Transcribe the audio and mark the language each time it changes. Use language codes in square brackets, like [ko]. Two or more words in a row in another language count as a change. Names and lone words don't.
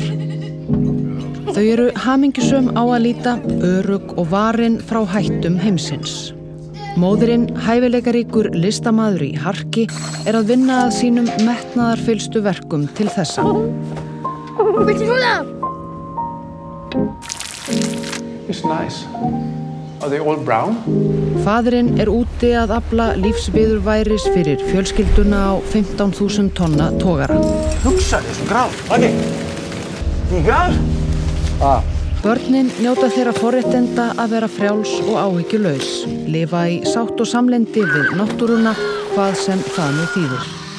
[is] Þau eru hamingjusöm á að líta, örugg og varin frá hættum heimsins. Móðirinn, hæfileikaríkur listamaður í harki, er að vinna að sínum metnaðarfyllstu verkum til þessa. Viltu svona? [en] It's nice. Are they all brown? [is] Faðirinn er úti að afla lífsviðurværis fyrir fjölskylduna á 15.000 tonna togara. Hugsa þér, svo grál. Okay. Tígar? Börnin njóta þeirra forréttinda að vera frjáls og áhyggjulaus, lifa í sátt og samlyndi við náttúruna, hvað sem það nú þýðir.